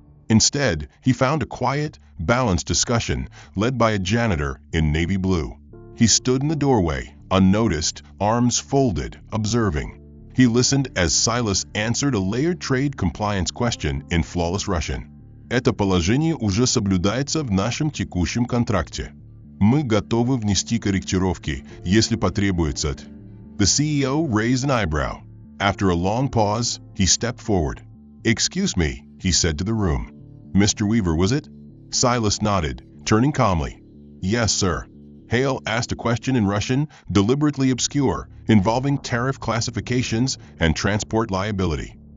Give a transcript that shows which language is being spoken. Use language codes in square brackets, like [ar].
[en] Instead, he found a quiet, balanced discussion led by a janitor in navy blue. He stood in the doorway, unnoticed, arms folded, observing. He listened as Silas answered a layered trade compliance question in flawless Russian. [ru] Это положение уже соблюдается в нашем текущем контракте. Мы готовы внести корректировки, если потребуется. [en] The CEO raised an eyebrow. After a long pause, he stepped forward. "Excuse me," he said to the room. "Mr. Weaver, was it?" Silas nodded, turning calmly. "Yes, sir." Hale asked a question in Russian, deliberately obscure, involving tariff classifications and transport liability.